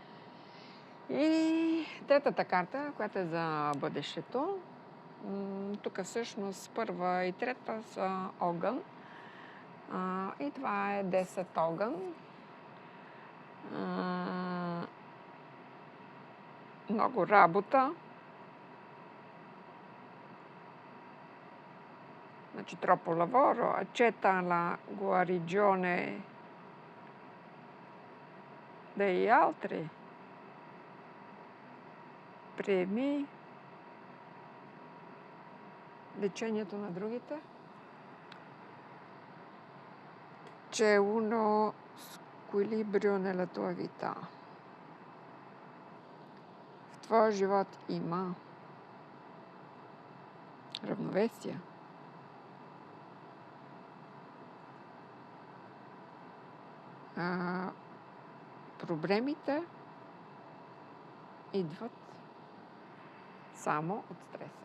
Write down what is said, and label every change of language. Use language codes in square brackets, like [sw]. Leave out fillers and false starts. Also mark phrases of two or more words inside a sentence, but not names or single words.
[bg] И третата карта, която е за бъдещето, тук всъщност първа и трета са огън. И това е 10 огън. Много работа. [it] Значи troppo lavoro, accetta la guarigione degli altri. [bg] Приеми лечението на другите. [it] C'è uno squilibrio nella tua vita. [bg] В твоя живот има равновесие. Проблемите идват само от стреса.